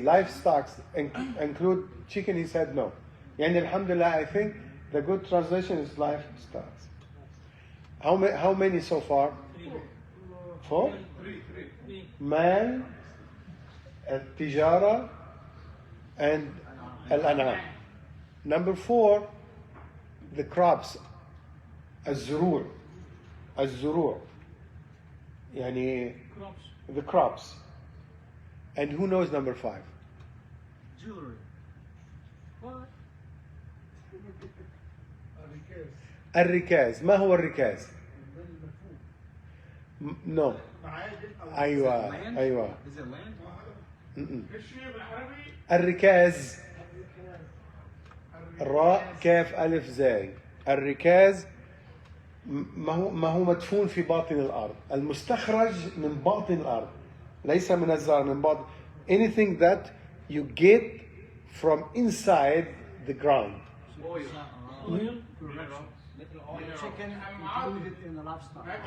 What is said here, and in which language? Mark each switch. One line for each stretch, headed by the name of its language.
English: Livestock include chicken. He said no.
Arabic: يعني الحمد لله,
English: I think the good translation is livestock. How many so far? 4?
Arabic: مال, التجارة, and الأنعام.
English: Number 4, the crops. الزروع. يعني the crops. And who knows number 5? jewelry. What?
Arabic: الركاز. ما هو الركاز؟ No. أيوة.
English: Is it land?
Arabic: الشيء بالعربي الركاز. راء كاف ألف زاي. الركاز ما هو مدفون في باطن الأرض. المستخرج من باطن الأرض. ليس من الزرع من باطن.
English: Anything that you get from inside the ground. Chicken included in the livestock.